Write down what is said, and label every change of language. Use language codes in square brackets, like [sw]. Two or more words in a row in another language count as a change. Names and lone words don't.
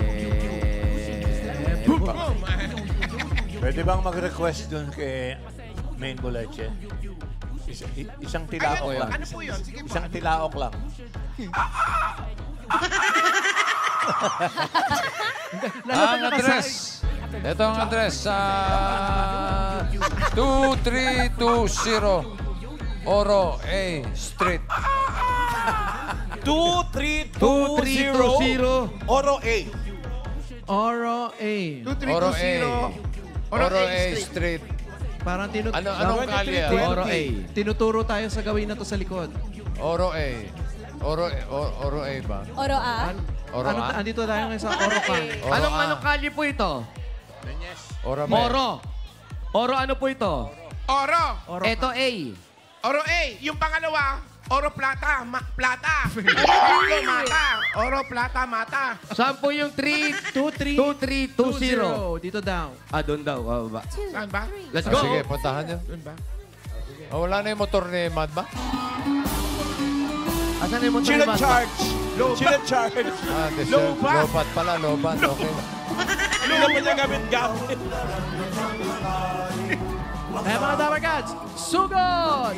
[tl] Pwede bang mag-request dun kay Main Bulache? Isang tilaok lang. Ano po yun? Sige po. Isang tilaok lang. Ang address. Ito ang address sa 2320 Oro A Street. 2320 Oro A. Oro A. 2320. Oro A Street. Parang Anong kalye? Oro A. tinuturo tayo sa gawin na to sa likod. Oro A. Oro A ba? Oro A. Oro A? Andito tayo ngayon sa Oro Can. Oro Anong A. kalye po ito? Oro B. Oro ano po ito? Oro. Ito A. Oro A. Yung pangalawa, Oro Plata. Plata. Oro Mata. Oro Plata Mata. Saan po yung 2320? Dito daw. Doon daw. Ba? Saan ba? [en] Let's go. [tl] Sige, puntahan nyo. Doon ba? Wala na yung motor ni Mad ba? Asan yung motor Chile ni Basta? charge. Chile charge. Lobat. Lobat pala, lobat. Okay. Hindi na pa niya gamit-gamit. Eh mga Dabar Cats, sugod!